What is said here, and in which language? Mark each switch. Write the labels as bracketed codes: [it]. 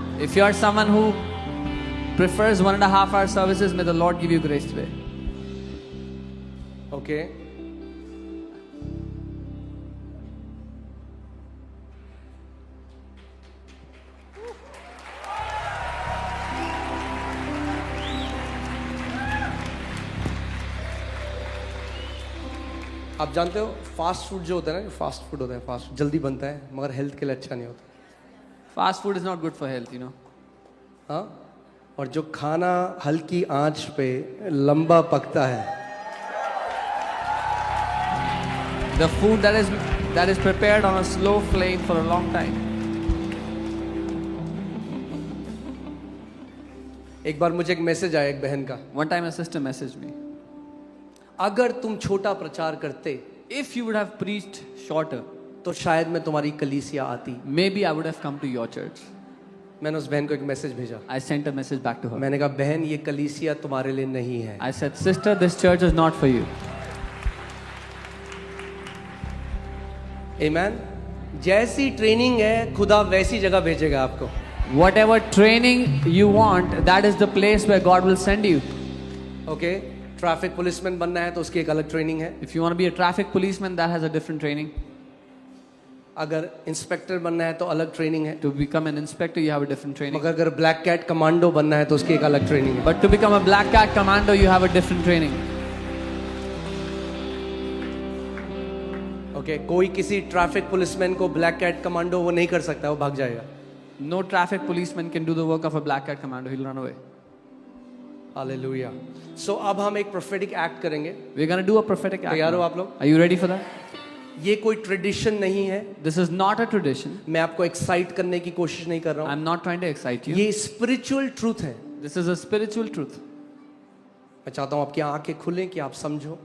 [en] If you are someone who prefers 1.5 hour services, may the Lord give you grace today. Okay. [hi] आप जानते हो fast food जो होता है ना, फास्ट फूड होता है, फास्ट जल्दी बनता है मगर हेल्थ के लिए अच्छा नहीं होता। [en] Fast food is not good for health, you know. [hi] हाँ, और जो खाना हल्की आंच पे लंबा पकता है, [en] The food that is prepared on a slow flame for a long time. [hi] एक बार मुझे एक मैसेज आया एक बहन का, [en] One time a sister messaged me. [hi] अगर तुम छोटा प्रचार करते [en] If you would have preached shorter, [hi] तो शायद मैं तुम्हारी कलीसिया आती। [en] maybe I would have come to your church. [hi] मैंने उस बहन को एक मैसेज भेजा। [en] I sent a message back to her. [hi] मैंने कहा बहन ये कलीसिया तुम्हारे लिए नहीं है। [en] I said, sister, this church is not for you. Amen. [hi] जैसी ट्रेनिंग है खुदा वैसी जगह भेजेगा आपको। [en] Whatever training you want, that is the place where God will send you. [hi] Okay, traffic policeman बनना है तो उसकी एक अलग ट्रेनिंग है। [en] If you want to be a traffic policeman, that has a different training. [hi] अगर इंस्पेक्टर बनना है तो अलग ट्रेनिंग है। [en] To become an inspector, you have a different training. [hi] मगर अगर ब्लैक कैट कमांडो बनना है तो उसकी एक अलग ट्रेनिंग है। [en] But to become a black cat commando, you have a different training. [hi] Okay, कोई किसी ट्रैफिक पुलिसमैन को ब्लैक कैट कमांडो वो नहीं कर सकता, वो भाग जाएगा। [en] No traffic policeman can do the work of a black cat commando. He'll run away. Hallelujah. [hi] सो अब हम एक प्रोफेटिक एक्ट करेंगे। [en] We're going to do a prophetic act. [hi] तैयार हो [en] now. [hi] आप लोग? [en] Are you ready for that? [hi] ये कोई ट्रेडिशन नहीं है। [en] This is not a tradition. [hi] मैं आपको एक्साइट करने की कोशिश नहीं कर रहा हूँ। [en] I'm not trying to excite you. [hi] ये स्पिरिचुअल ट्रूथ है। [en] This is a spiritual truth. [hi] मैं चाहता हूँ आपकी आंखें खुलें कि आप समझो।